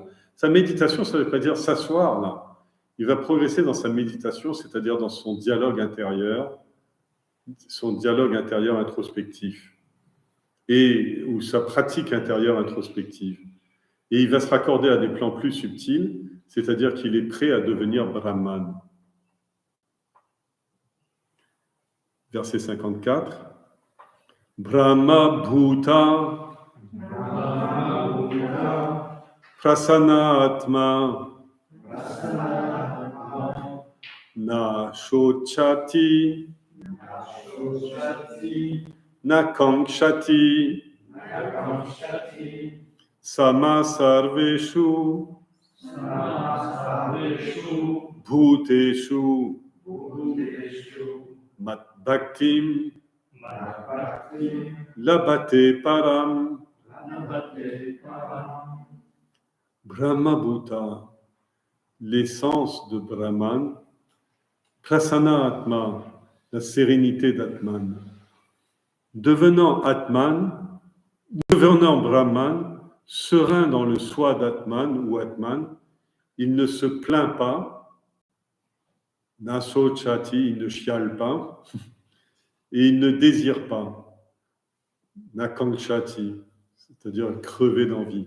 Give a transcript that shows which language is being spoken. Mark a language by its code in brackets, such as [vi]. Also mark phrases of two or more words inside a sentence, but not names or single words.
[fr] Sa méditation, ça ne veut pas dire s'asseoir là. Il va progresser dans sa méditation, c'est-à-dire dans son dialogue intérieur introspectif, ou sa pratique intérieure introspective. Et il va se raccorder à des plans plus subtils, c'est-à-dire qu'il est prêt à devenir Brahman. Verset 54. [sa] Brahma Bhuta Prasanna Atma Na Shochati Na Kankshati Sama Sarveshu Bhuteshu Mat Bhaktim Labhate Param. Brahma Bhuta, [fr] l'essence de Brahman, [sa] Prasanna Atma, [fr] la sérénité d'Atman. Devenant Brahman, serein dans le soi d'Atman ou Atman, il ne se plaint pas, Nasochati, il ne chiale pas, et il ne désire pas, Nakankshati, c'est-à-dire crever d'envie.